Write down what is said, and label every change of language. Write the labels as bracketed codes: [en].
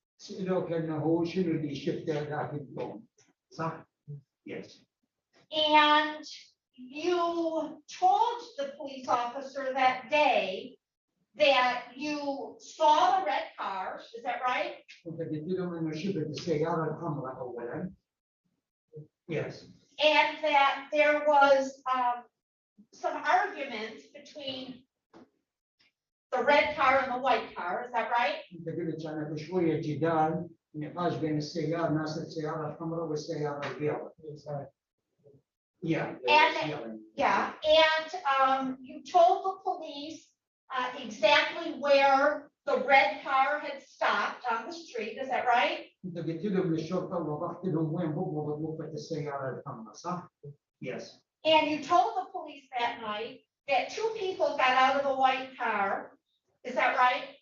[ar] سألوه كأنه هو شنو اللي شفته ذاك اليوم. صح؟ [en] Yes. And you told the police officer that day that you saw the red car, is that right? [ar] أنت قلت لهم إنه شفت السيارة الحمراء أولاً. [en] Yes. And that there was some argument between the red car and the white car, is that right? [ar] أنت قلت كانت شوية جدال نقاش بين السيارة ناس السيارة الحمراء والسيارة البيضاء. [en] Yeah. Yeah, and you told the police exactly where the red car had stopped on the street, is that right? [ar] أنت قلت لهم للشرطة ووضحت لهم وين بالضبط وقفت السيارة الحمراء صح؟ [en] Yes. And you told the police that night that two people got out of the white car, is that right?